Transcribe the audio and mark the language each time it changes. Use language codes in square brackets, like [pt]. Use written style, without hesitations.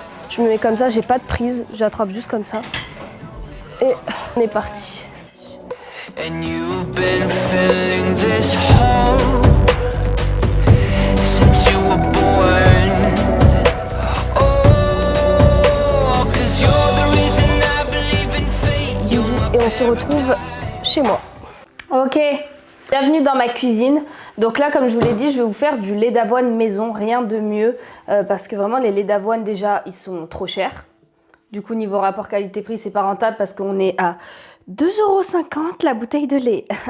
[fr] Je me mets comme ça, j'ai pas de prise, j'attrape juste comme ça. Et on est parti. [en] And you've been feeling this hole since you were born. Oh, 'cause you're the reason I believe in fate. [fr] Bisous et on se retrouve chez moi. Ok, bienvenue dans ma cuisine. Donc là, comme je vous l'ai dit, je vais vous faire du lait d'avoine maison, rien de mieux, parce que vraiment les laits d'avoine déjà, ils sont trop chers. Du coup, niveau rapport qualité-prix, c'est pas rentable parce qu'on est à 2,50 € la bouteille de lait.